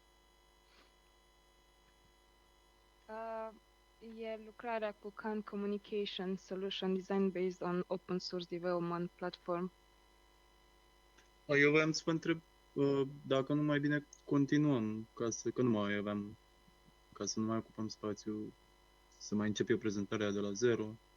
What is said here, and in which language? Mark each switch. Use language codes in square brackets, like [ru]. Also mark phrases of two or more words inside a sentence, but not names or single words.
[ro] E lucrarea cu Khan Communication Solution Design based on Open Source Development Platform. Eu voiam să vă întreb dacă nu mai bine continuăm, că nu mai aveam, ca să nu mai ocupăm spațiu, să mai încep eu prezentarea de la zero.